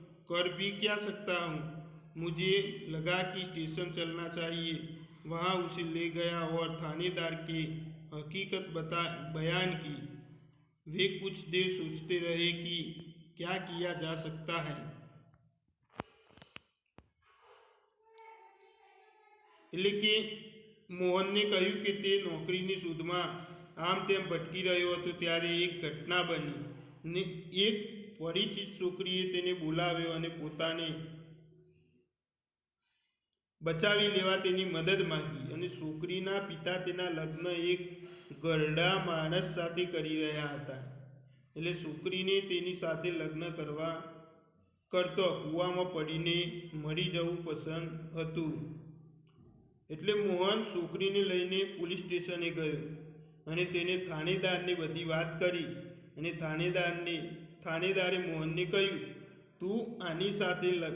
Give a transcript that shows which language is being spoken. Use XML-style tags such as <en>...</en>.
<hi>कर भी क्या सकता हूं? मुझे लगा कि स्टेशन चलना चाहिए। वहां उसे ले गया और थानेदार की हकीकत बयान की। वे कुछ देर सोचते रहे कि क्या किया जा सकता है।</hi> <gu>એટલે કે મોહનને કહ્યું કે તે નોકરીની શોધમાં આમ તેમ ભટકી રહ્યો હતો ત્યારે એક ઘટના બની ને એક પરિચિત છોકરીએ તેને બોલાવ્યો અને પોતાને બચાવી લેવા તેની મદદ માંગી અને છોકરીના પિતા તેના લગ્ન એક ઘરડા માણસ સાથે કરી રહ્યા હતા. એટલે છોકરીને તેની સાથે લગ્ન કરતો કૂવામાં પડીને મરી જવું પસંદ હતું. એટલે મોહન છોકરીને લઈને પોલીસ સ્ટેશને ગયો અને તેને થાનેદારને બધી વાત કરી અને થાનેદારે મોહનને કહ્યું, તું આની સાથે</gu>